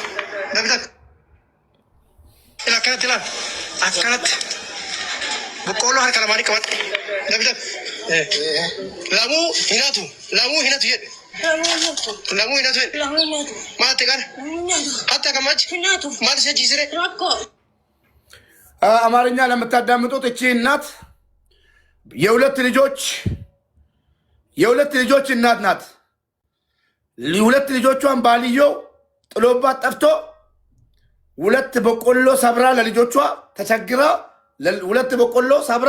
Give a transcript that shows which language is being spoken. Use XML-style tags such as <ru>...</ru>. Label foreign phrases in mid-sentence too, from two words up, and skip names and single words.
<om>Dabitat. Akkanatti ilaal. Akkanatti. Boqqolloo harka lamaanii qabadhu. Dabitat. Lamuu hinatu jedhe. Lamuu hinatu jedhe. Maal ta'e kana? Hatta gammachi? Maal isa jiisire?</om> <am>አማርኛ ለምታዳምጡት እቺ እናት የሁለት ልጆች እናት ናት። ሁለት ልጆቿን ባልየው ጥሎባት ጠፍቶ ሁለት በቆሎ ሰብራ ለልጆቿ ተቸግራ ሁለት በቆሎ ሰብራ</am>